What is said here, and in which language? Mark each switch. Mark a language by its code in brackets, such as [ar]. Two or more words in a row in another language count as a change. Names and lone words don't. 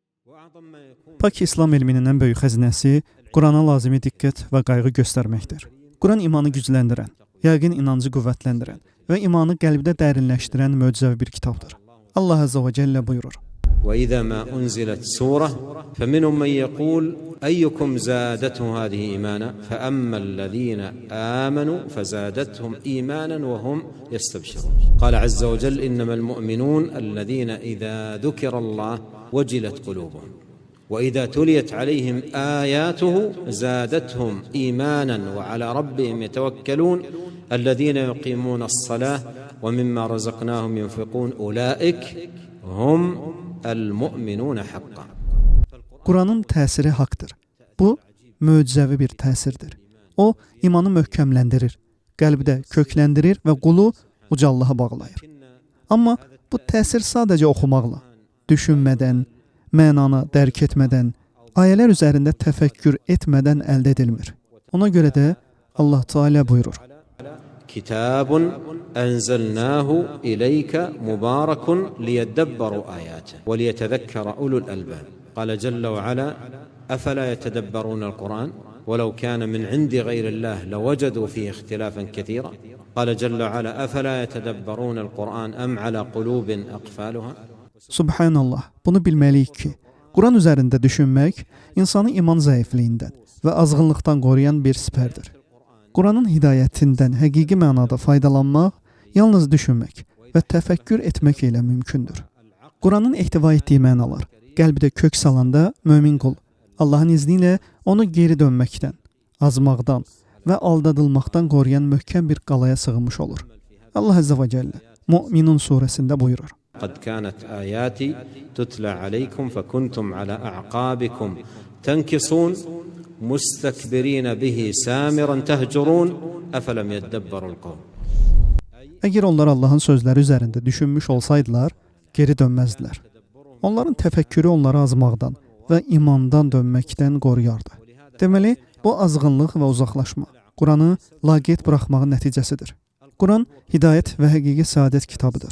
[az] Pak İslam elminin ən böyük xəzinəsi Qurana lazımi diqqət və qayğı göstərməkdir. Quran imanı gücləndirən, yəqin inancı qüvvətləndirən və imanı qəlbdə dərinləşdirən möcüzəvi bir kitabdır. Allah Azza və Cəllə buyurur: [ar] وإذا ما أنزلت سورة فمنهم من يقول أيكم زادته هذه إيمانا فأما الذين آمنوا فزادتهم إيمانا وهم يستبشرون قال عز وجل إنما المؤمنون الذين إذا ذكر الله وجلت قلوبهم وإذا تليت عليهم آياته زادتهم إيمانا وعلى ربهم يتوكلون الذين يقيمون الصلاة ومما رزقناهم ينفقون أولئك هم المؤمنون حقا. [az] Quranın təsiri haqdır. Bu möcüzəvi bir təsirdir. O imanı möhkəmləndirir, qəlbdə kökləndirir və qulu uca Allaha bağlayır. Amma bu təsir sadəcə oxumaqla, düşünmədən, mənanı dərk etmədən, ayələr üzərində təfəkkür etmədən əldə edilmir. Ona görə də Allah Teala buyurur: [ar] كتاب أنزلناه إليك مبارك ليدبروا آياته وليتذكر أولو الألباب. قال جل وعلا أفلا يتدبرون القرآن ولو كان من عند غير الله لوجدوا فيه اختلافا كثيرا قال جل وعلا أفلا يتدبرون القرآن أم على قلوب أقفالها. [az] Subhanallah, bunu bilməliyik ki, Quran üzərində düşünmək insanı iman zəifliyindən və azğınlıqdan qoruyan bir sipərdir. Quranın hidayətindən həqiqi mənada faydalanmaq yalnız düşünmək və təfəkkür etmək ilə mümkündür. Quranın ehtiva etdiyi mənalar qəlbdə kök salanda mömin qul Allahın izni ilə onu geri dönməkdən, azmaqdan və aldadılmaqdan qoruyan möhkəm bir qalaya sığınmış olur. Allah Azza və Cəllə Müminun surəsində buyurur: [ar] قد كانت آياتي تتلى عليكم فكنتم على أعقابكم تنكصون مستكبرين به سامرا تهجرون أفلم يدبروا القول. [az] Əgər onlar Allahın sözləri üzərində düşünmüş olsaydılar, geri dönməzdilər. Onların təfəkkürü onları azmaqdan və imandan dönməkdən qoruyardı. Deməli, bu azğınlıq və uzaqlaşma Quranı laqeyd buraxmağın nəticəsidir. Quran hidayət və həqiqi səadət kitabıdır.